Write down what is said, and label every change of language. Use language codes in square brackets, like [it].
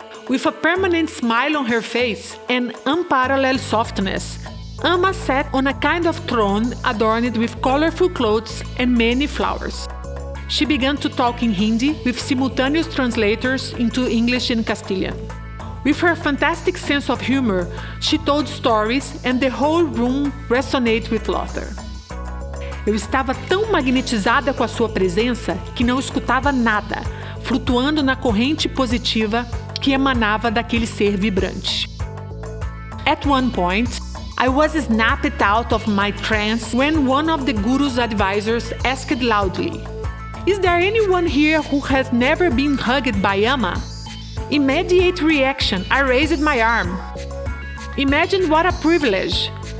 [en] With a permanent smile on her face and unparalleled softness, Amma sat on a kind of throne adorned with colorful clothes and many flowers. She began to talk in Hindi with simultaneous translators into English and Castilian. With her fantastic sense of humor, she told stories and the whole room resonated with laughter. [pt] Eu estava tão magnetizada com a sua presença que não escutava nada, flutuando na corrente positiva que emanava daquele ser vibrante. [en] At one point, I was snapped out of my trance when one of the guru's advisors asked loudly, "Is there anyone here who has never been hugged by Amma?" Immediate reaction, I raised my arm. Imagine what a privilege.